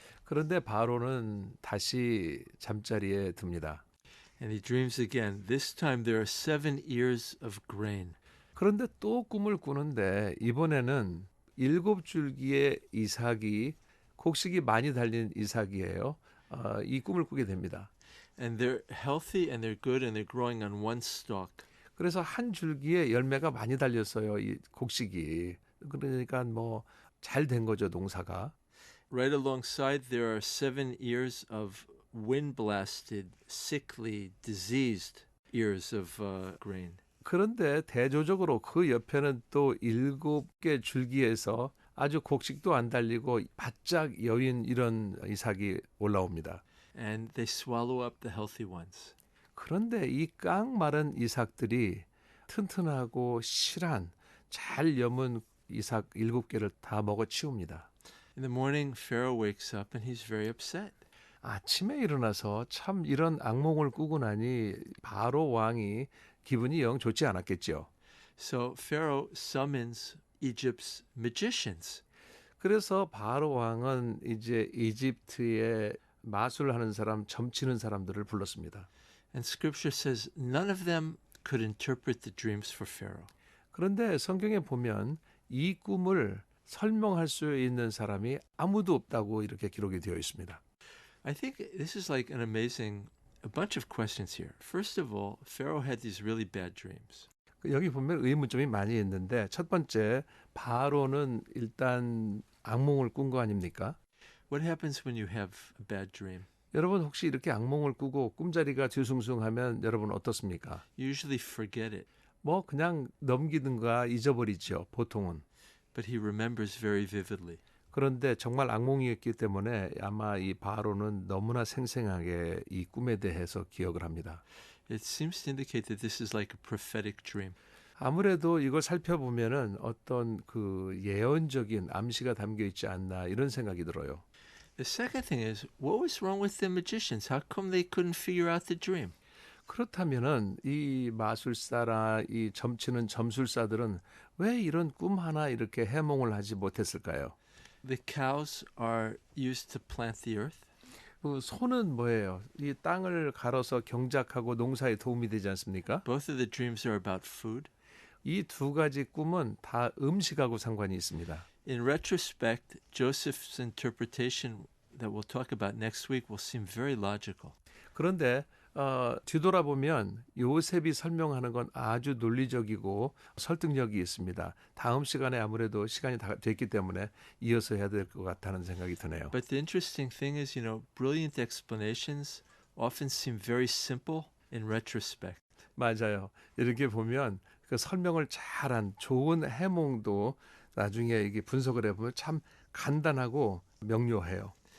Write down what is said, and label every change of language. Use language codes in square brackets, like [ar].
[ko] 그런데 바로는 다시 잠자리에 듭니다. [en] And he dreams again. This time there are 7 ears of grain. [ko] 그런데 또 꿈을 꾸는데 이번에는 7줄기의 이삭이 곡식이 많이 달린 이삭이에요. 이 꿈을 꾸게 됩니다. [en] And they're healthy and they're good and they're growing on one stalk. [ko] 그래서 한 줄기에 열매가 많이 달렸어요. 이 곡식이. 그러니까 뭐 잘 된 거죠, 농사가. [en] Right alongside there are 7 ears of wind-blasted, sickly, diseased ears of grain. [ko] 그런데 대조적으로 그 옆에는 또 7개 줄기에서 아주 곡식도 안 달리고 바짝 여인 이런 이삭이 올라옵니다. [en] And they swallow up the healthy ones. [ko] 그런데 이 깡마른 이삭들이 튼튼하고 실한 잘 여문 이삭 7개를 다 먹어치웁니다. [en] In the morning, Pharaoh wakes up and he's very upset. [ko] 아침에 일어나서 참 이런 악몽을 꾸고 나니 바로 왕이 기분이 영 좋지 않았겠죠. [en] So Pharaoh summons Egypt's magicians. [ko] 그래서 바로 왕은 이제 이집트의 마술하는 사람, 점치는 사람들을 불렀습니다. [en] And scripture says none of them could interpret the dreams for Pharaoh. [ko] 그런데 성경에 보면 이 꿈을 설명할 수 있는 사람이 아무도 없다고 이렇게 기록이 되어 있습니다. [en] I think this is like an amazing, a bunch of questions here. First of all, Pharaoh had these really bad dreams. [ko] 여기 보면 의문점이 많이 있는데 첫 번째 바로는 일단 악몽을 꾼 거 아닙니까? [en] What happens when you have a bad dream? [ko] 여러분 혹시 이렇게 악몽을 꾸고 꿈자리가 뒤숭숭하면 여러분 어떻습니까? [en] You usually forget it, [ko] 뭐 그냥 넘기든가 잊어버리죠, 보통은. [en] but he remembers very vividly. [ko] 그런데 정말 악몽이었기 때문에 아마 이 바로는 너무나 생생하게 이 꿈에 대해서 기억을 합니다. [en] It seems to indicate that this is like a prophetic dream. [ko] 아무래도 이걸 살펴보면은 어떤 그 예언적인 암시가 담겨 있지 않나 이런 생각이 들어요. [en] The second thing is, what was wrong with the magicians? How come they couldn't figure out the dream? [ko] 그렇다면은 이 마술사라 이 점치는 점술사들은 왜 이런 꿈 하나 이렇게 해몽을 하지 못했을까요? [en] The cows are used to plant the earth. [ko] 그 소는 뭐예요? 이 땅을 갈아서 경작하고 농사에 도움이 되지 않습니까? [en] Both of the dreams are about food. [ko] 이 두 가지 꿈은 다 음식하고 상관이 있습니다. [en] In retrospect, Joseph's interpretation that we'll talk about next week will seem very logical. [ko] 그런데 뒤돌아보면 요셉이 설명하는 건 아주 논리적이고 설득력이 있습니다. 다음 시간에 아무래도 시간이 다 됐기 때문에 이어서 해야 될 것 같다는 생각이 드네요. [en] But the interesting thing is, brilliant explanations often seem very simple in retrospect. [ko] 맞아요. 이렇게 보면 그 설명을 잘한 좋은 해몽도 나중에 이게 분석을 해보면 참 간단하고 명료해요.